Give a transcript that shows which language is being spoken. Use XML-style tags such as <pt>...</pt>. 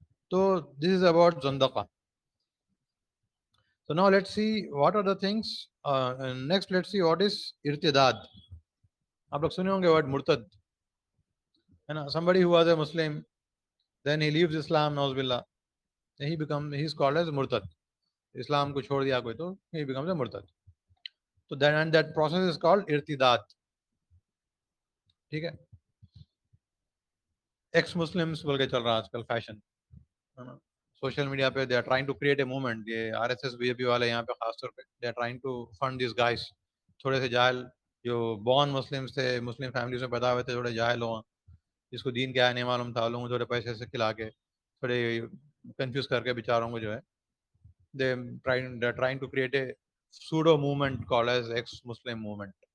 <en>تو this is about زندقہ. So now let's see what are the things. Next let's see what is ارتداد.</en> <ur>آپ لوگ سنے ہوں گے ورڈ مرتد, ہے نا.</ur> <en>Somebody who was a Muslim, then he leaves Islam, نعوذ باللہ, he is called as مرتد.</en> <ur>اسلام کو چھوڑ دیا کوئی تو</ur> <en>he becomes a</en> <ur>مرتد.</ur> <en>تو then that process is called ارتداد.</en> <ur>ٹھیک ہے, ایکس مسلمس بول کے چل رہا آج کل فیشن, سوشل میڈیا پہ.</ur> <en>They are trying to create a movement.</en> <ur>یہ R S S B J پی والے یہاں پہ خاص طور پہ</ur> <en>they are trying to fund these guys,</en> <ur>تھوڑے سے جاہل جو بورن مسلمس تھے, مسلم فیملیز میں پیدا ہوئے تھے, تھوڑے جاہل ہوں, جس کو دین کیا نہیں معلوم تھا, لوگوں تھوڑے پیسے سے کھلا کے تھوڑے کنفیوز کر کے بیچاروں کو جو ہے</ur> <en>They trying to create a pseudo movement called as ex Muslim movement.</en>